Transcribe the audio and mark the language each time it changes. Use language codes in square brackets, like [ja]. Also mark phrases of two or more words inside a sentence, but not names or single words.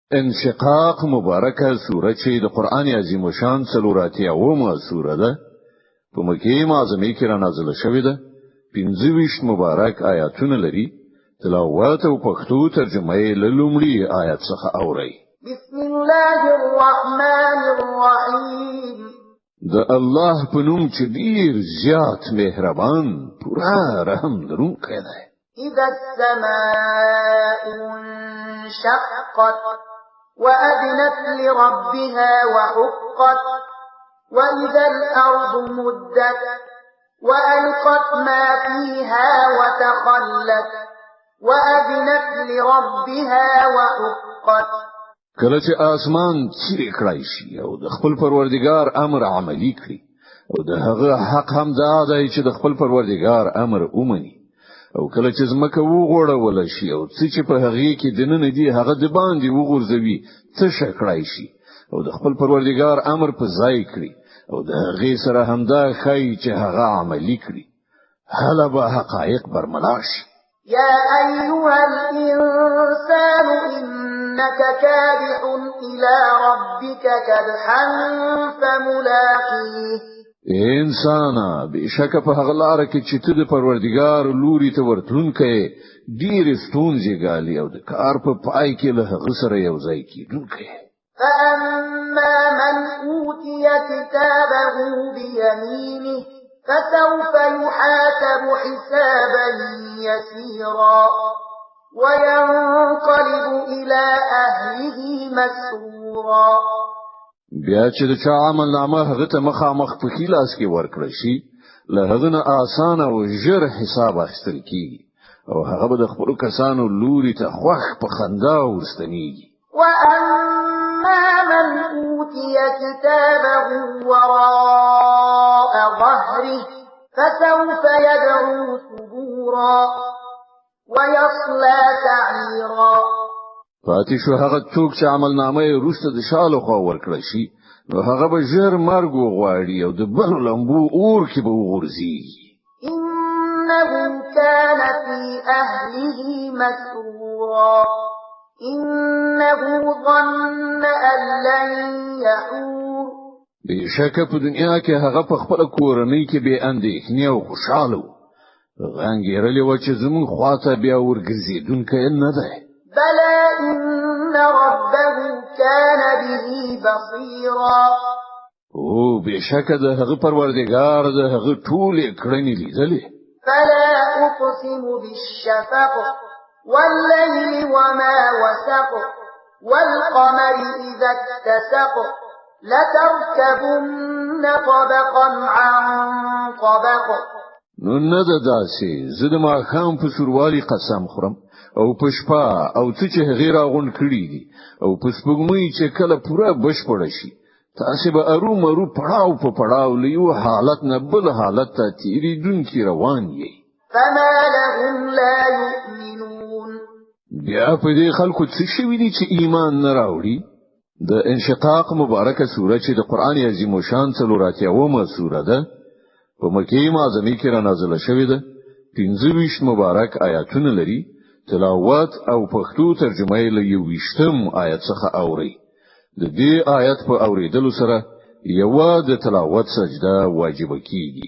[ps] انشقاق مبارکه سوره چې د قران عظیم شان څلوراتیا اومه سوره ده په مکه معظمه کې را نازله شوې ده 25 مبارک آیاتونه لري تلاوت او پښتو ترجمه یې له لومړي آیات څخه اوري [ar] بسم الله الرحمن الرحیم [ps] د الله په نوم چې ډیر زیات مهربان پورا رحم لرونکی دی [ar] اذا السماء انشقت وأذنت لربها وحقت وإذا الأرض مدت وألقت ما فيها وتخلت وأذنت لربها وحقت [ps] کله چې اسمان چیرې کړای شي او د خپل پروردگار امر عملی کړي او د هغه حق هم دا دی چې د خپل پروردگار امر ومني او کله چې زمکه وغوړول شي او چې په هغه کې دننه دی هغه د باندې وغورځوي څه شکړای شي او د خپل پروردگار امر په ځای کړي او د هغه سره همدا خی چې هغه عملی کړي هله به حقایق برملا شي [ar] يا أيها الإنسان إنك كادح إلى ربك كدحا فملاقيه [ps] انسانا بشک په هغه لار کې چې ته د پروردگار لوري ته ورتلونکې ډیر ستونزې غالي او د کار په پای کې له هغه سره یو ځای کیدونکې [ar] فأما من أوتي كتابه بيمينه فسوف يحاسب حسابا يسيرا وينقلب إلى أهله مسرورا [ps] بیا چې د چا عمل نامه هغه ته مخامخ په خلاص کې ورکړل شي له هغه نه آسان او ژر حساب اخیستل کیږي او هغه به د خپل کسانو لوري ته خوښ په خندا ورستنیږي [ar] واما من اوتي كتابه وراء ظهره فسوف يدعو ثبورا ويصلى سعيرا [ps] پاتې شو هغه څوک چې عمل نامه یې روسته د شاله خو ورکړل شي نو هغه به ژر مرګ وغواړي او د بل لمبو اور کې به وغورځي [ar] انه كان في اهله مسرورا انه ظن ان لن يحور [ps] بشک په دنیا کې هغه په خپل کورنۍ کې به اندېښنې او خوشاله غانګېرلې و چې زمون خواته بیا ورګرځېدونکې نه ده [ar] بلى إن ربه كان به بصيرا [ps] او بشک د هغه پروردگار د هغه ټول کړنې لیدلې [ar] فلا أقسم بالشفق والليل وما وسق والقمر إذا اتسق لتركبن طبقا عن طبق [ps] نو نه ده داسې زه د ماښام په سوروالي قسم خورم او په شپه او څه چې غیر اغون کړی دي او په سپوږمۍ چې کله پوره بشپړ شي تاسو به مرو پړاو په پړاو لیو حالت نه بل حالت ته تیریدونکي روان یې [ar] فما لهم لا يؤمنون [ps] بیا په دې خلکو څه شوی دي چې ایمان نه راوړي د انشقاق مبارکه سوره چې د قران عظیم شان څلوراتیا اومه سوره ده په مکه معظمه کې را نازله شوې ده 25 مبارک آیاتونه لري تلاوت او پښتو ترجمه یې له 20م آیت څخه اوري د دې آیت په اوریدلو سره یو د تلاوت سجده واجب کیږي